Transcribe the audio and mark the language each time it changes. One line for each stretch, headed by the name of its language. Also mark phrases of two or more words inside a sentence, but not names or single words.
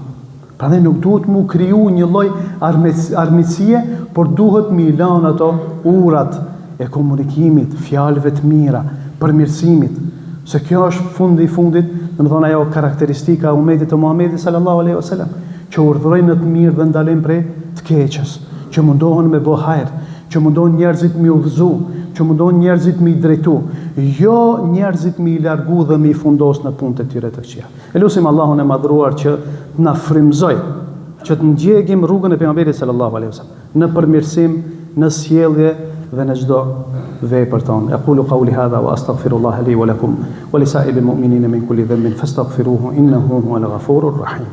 Albanian: Prandaj nuk duhet mu kriju një lloj armiqësie, por duhet mi lanë ato urat e komunikimit, fjalëve të mira, përmirësimit, se kjo është fundi i fundit, domethënë ajo karakteristika e umetit të Muhamedit
Arabic: صلى الله عليه وسلم,
Albanian: që urdhërojnë në të mirë dhe ndalojnë prej të keqes, që mundohen me bë hajër, që mundohen njerëzit me udhëzu, që mundohen njerëzit me i drejtu, jo njerëzit me i largu dhe me i fundos në punët e tyre të këqija. E lutim Allahun e madhruar që na frymëzoj, që të ndjekim rrugën e pejgamberit
Arabic: صلى الله عليه وسلم,
Albanian: në përmirësim, në sjellje dhe në çdo vepër tonë.
Arabic: أقول قولي هذا وأستغفر الله لي ولكم ولسائر المؤمنين من كل ذنب فاستغفروه إنه هو الغفور الرحيم.